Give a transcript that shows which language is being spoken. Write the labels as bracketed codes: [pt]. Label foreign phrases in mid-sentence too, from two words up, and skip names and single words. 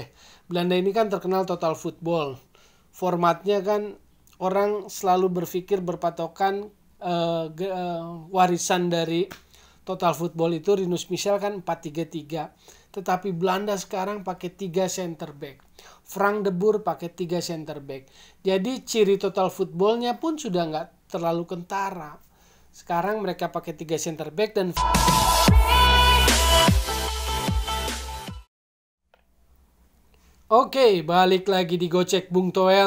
[id] Belanda ini kan terkenal [en] total football. [id] Formatnya kan orang selalu berpikir berpatokan warisan dari [en] total football [id] itu Rinus Michels kan 4-3-3. Tetapi Belanda sekarang pakai 3 [en] center back. [id] Frank de Boer pakai 3 [en] center back. [id] Jadi ciri [en] total footballnya [id] pun sudah nggak terlalu kentara. Sekarang mereka pakai 3 [en] center back [id] dan Oke, balik lagi di Gocek Bung Toel.